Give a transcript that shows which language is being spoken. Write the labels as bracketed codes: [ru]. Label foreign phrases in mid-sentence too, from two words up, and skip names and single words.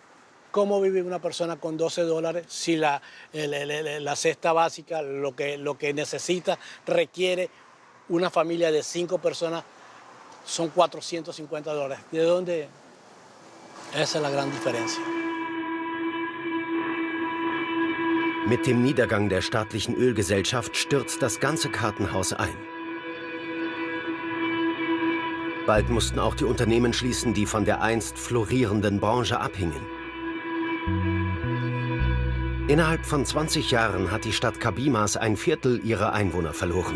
[es] ¿Cómo vive una persona con 12 dólares si la cesta básica, lo que necesita, requiere una familia de 5 personas, son 450 dólares? ¿De dónde? Esa es la gran diferencia. [de] Mit dem Niedergang der staatlichen Ölgesellschaft stürzt das ganze Kartenhaus ein. Bald mussten auch die Unternehmen schließen, die von der einst florierenden Branche abhingen. Innerhalb von 20 Jahren hat die Stadt Cabimas 1/4 ihrer Einwohner verloren.